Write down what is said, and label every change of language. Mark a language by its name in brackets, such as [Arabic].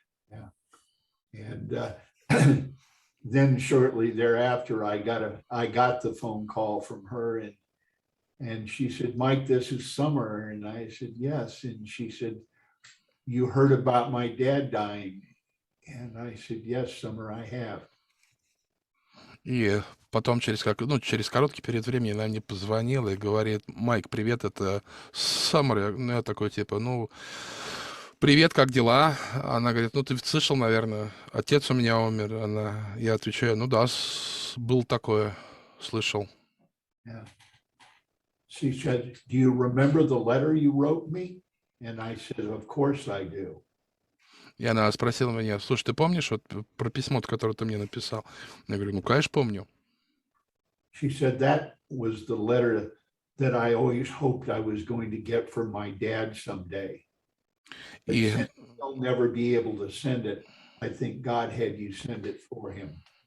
[English] Yeah. And then shortly thereafter, I got the phone call from her, and she said, "Mike, this is Summer." And I said, "Yes." And she said, "You heard about my dad dying?" And I said, "Yes, Summer, I have." [Russian] И потом через короткий период времени она мне позвонила и говорит: "Майк, привет, это Саммер". Я такой типа: "Ну, привет, как дела?" Она говорит: "Ну, ты слышал, наверное, отец у меня умер". Я отвечаю: "Ну да, было такое, слышал". [English] Yeah. She said, "Do you remember the letter you wrote me?" And I said, "Of course I do." [Russian] И она спросила меня: "Слушай, ты помнишь вот про письмо, которое ты мне написал?" Я говорю: "Ну, конечно, помню". [English] She said, "That was the letter that I always hoped I was going to get from my dad someday. But [Russian] И [English] since he'll never be able to send it, I think God had you send it for him."